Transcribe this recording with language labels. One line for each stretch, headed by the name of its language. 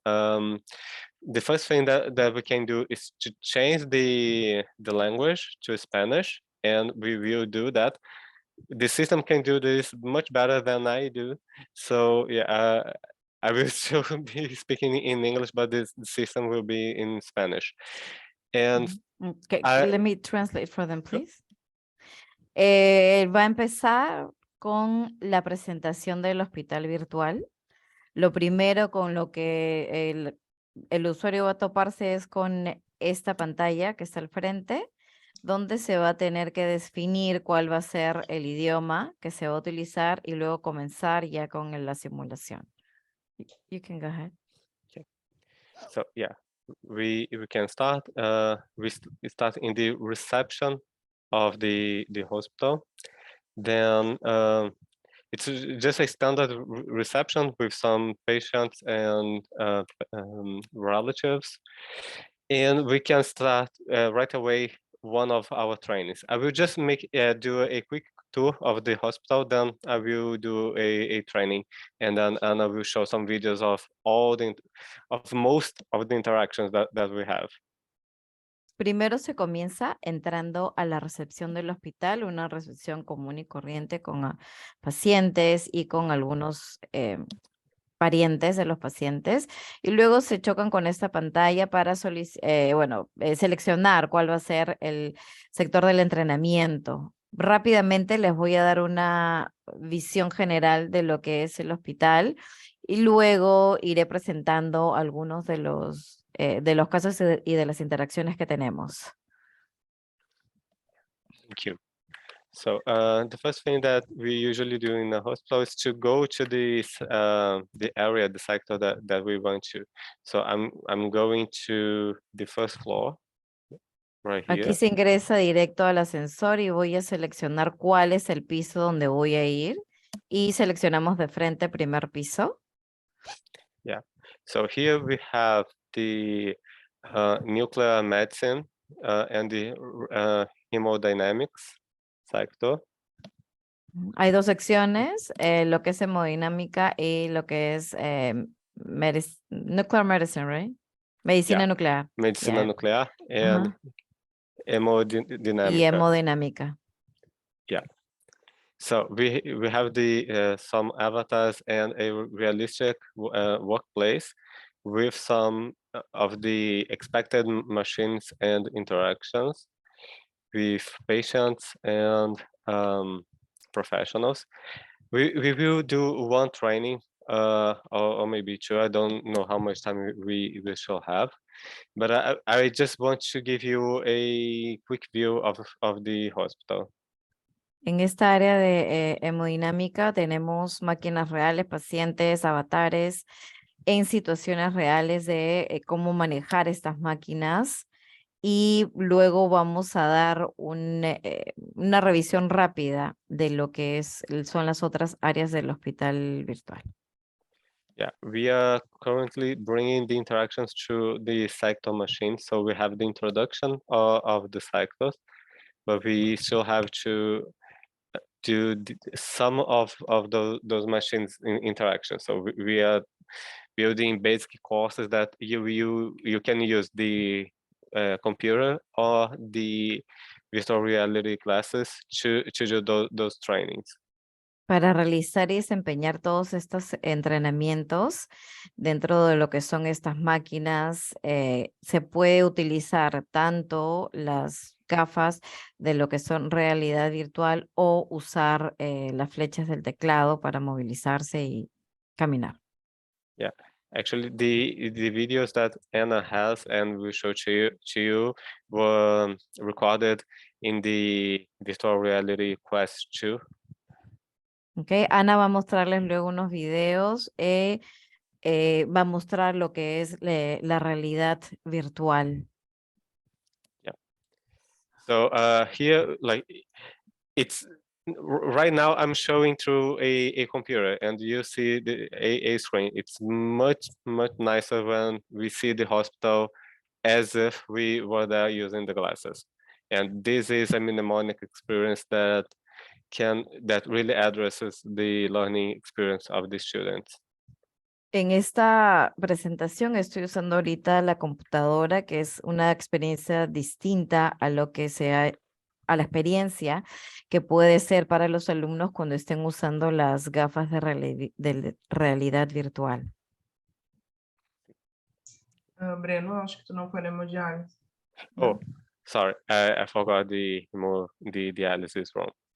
English: The first thing that we can do is to change the language to Spanish, and we will do that. The system can do this much better than I do. So yeah, I will still be speaking in English, but the system will be in Spanish. And Okay, I- let me translate for them, Sure. please.
Spanish: Va a empezar con la presentación del hospital virtual. Lo primero con lo que el usuario va a toparse es con esta pantalla que está al frente, donde se va a tener que definir cuál va a ser el idioma que se va a utilizar y luego comenzar ya con la simulación.
English: You can go ahead. So yeah, we can start. We start in the reception of the hospital. Then it's just a standard reception with some patients and relatives, and we can start right away one of our trainings. I will just do a quick tour of the hospital, then I will do a training, and then I will show some videos of most of the interactions that we have.
Spanish: Primero se comienza entrando a la recepción del hospital, una recepción común y corriente con pacientes y con algunos parientes de los pacientes, y luego se chocan con esta pantalla para seleccionar cuál va a ser el sector del entrenamiento. Rápidamente les voy a dar una visión general de lo que es el hospital y luego iré presentando algunos de los casos y de las interacciones que tenemos.
English: Thank you. So the first thing that we usually do in a hospital is to go to the area, the sector that we want to. So I'm going to the first floor, right here.
Spanish: Aquí se ingresa directo al ascensor y voy a seleccionar cuál es el piso donde voy a ir y seleccionamos de frente primer piso.
English: Yeah. So here we have the nuclear medicine and the hemodynamics sector.
Spanish: Hay dos secciones, lo que es hemodinámica y lo que es
English: nuclear medicine, right?
Spanish: Medicina
English: Yeah.
Spanish: nuclear. Medicina
English: Yeah.
Spanish: nuclear
English: and
Spanish: Ajá. Y
English: hemodynamics.
Spanish: hemodinámica.
English: Yeah. So we have the some avatars and a realistic workplace with some of the expected machines and interactions with patients and professionals. We will do one training or maybe two. I don't know how much time we shall have, but I just want to give you a quick view of the hospital.
Spanish: En esta área de hemodinámica tenemos máquinas reales, pacientes, avatares, en situaciones reales de cómo manejar estas máquinas. Y luego vamos a dar una revisión rápida de lo que son las otras áreas del hospital virtual.
English: Yeah, we are currently bringing the interactions to the sector machine. So we have the introduction of the sectors, but we still have to do some of those machines in interaction. So we are building basic courses that you can use the computer or the virtual reality classes to do those trainings.
Spanish: Para realizar y desempeñar todos estos entrenamientos dentro de lo que son estas máquinas, se puede utilizar tanto las gafas de lo que son realidad virtual o usar las flechas del teclado para movilizarse y caminar.
English: Yeah, actually, the videos that Anna has and will show to you were recorded in the virtual reality Quest 2. Okay.
Spanish: Ana va a mostrarles luego unos videos, va a mostrar lo que es la realidad virtual.
English: Yeah. So here, like, it's right now I'm showing through a computer, and you see a screen. It's much nicer when we see the hospital as if we were there using the glasses. And this is a mnemonic experience that really addresses the learning experience of the students.
Spanish: En esta presentación estoy usando ahorita la computadora, que es una experiencia distinta a lo que a la experiencia que puede ser para los alumnos cuando estén usando las gafas de realidad virtual.
Portuguese: Breno, acho que tu não foi na hemodiálise.
English: Oh, sorry, I forgot the dialysis room.